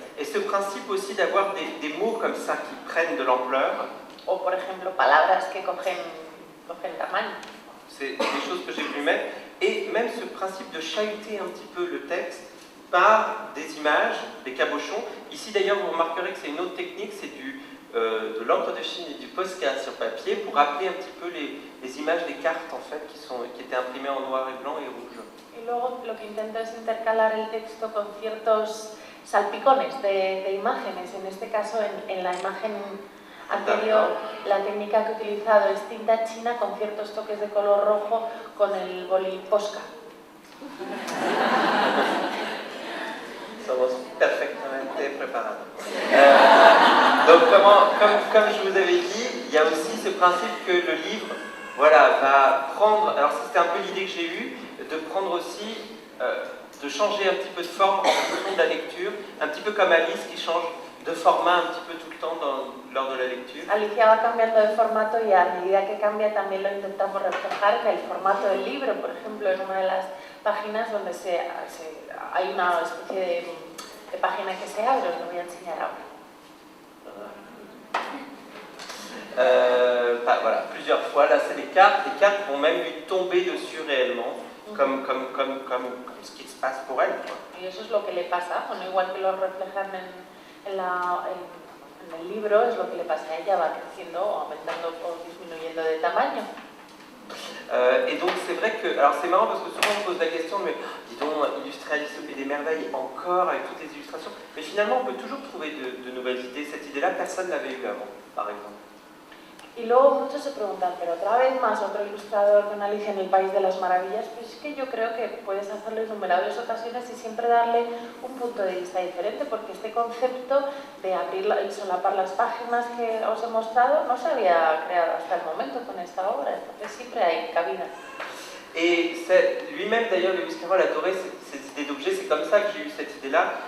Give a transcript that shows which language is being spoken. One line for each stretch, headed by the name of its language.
French: Et ce principe aussi d'avoir des mots comme ça qui prennent de l'ampleur.
Spanish: O por ejemplo, palabras que cogen tamaño.
French: C'est des choses que j'ai voulu mettre. Et même ce principe de chahuter un petit peu le texte par des images, des cabochons. Ici d'ailleurs, vous remarquerez que c'est une autre technique, c'est de l'encre de Chine et du Posca sur papier pour rappeler un petit peu les images des cartes en fait qui étaient imprimées en noir et blanc et rouge.
Spanish: Y luego lo que intento es intercalar el texto con ciertos salpicones de imágenes. En este caso, en la imagen anterior, la técnica que he utilizado es tinta china con ciertos toques de color rojo con el boli Posca. Somos perfectamente preparados.
French: Donc, comme je vous avais dit, il y a aussi ce principe que le livre, voilà, va prendre. Alors, c'était un peu l'idée que j'ai eue, de prendre aussi, de changer un petit peu de forme en fonction de la lecture, un petit peu comme Alice qui change de format un petit peu tout le temps lors de la lecture.
Spanish: Alicia va cambiando de formato y a medida que cambia también lo intentamos reflejar en el formato del libro. Por ejemplo, en una de las páginas donde hay una especie de página que se abre, os lo voy a enseñar ahora.
French: Voilà, plusieurs fois, là c'est les cartes vont même lui tomber dessus réellement, comme ce qui se passe pour elle.
Spanish: Y eso es lo que le pasa, bueno, igual que lo reflejan en el libro, es lo que le pasa a ella, va creciendo o aumentando o disminuyendo de tamaño.
French: Et donc c'est vrai que, alors c'est marrant parce que souvent on me pose la question, mais dis donc, illustrer Alice au Pays des Merveilles encore avec toutes les illustrations, mais finalement on peut toujours trouver de nouvelles idées. Cette idée-là, personne ne l'avait eu avant, par exemple.
Spanish: Y luego muchos se preguntan, pero otra vez más otro ilustrador con Alicia en el País de las Maravillas. Pues es que yo creo que puedes hacerlo en innumerables ocasiones y siempre darle un punto de vista diferente, porque este concepto de abrir y solapar las páginas que os he mostrado no se había creado hasta el momento con esta obra, entonces siempre hay cabida.
French: Et lui-même d'ailleurs, Lewis Carroll adorait ces idées d'objets, c'est comme ça que j'ai eu cette idée-là.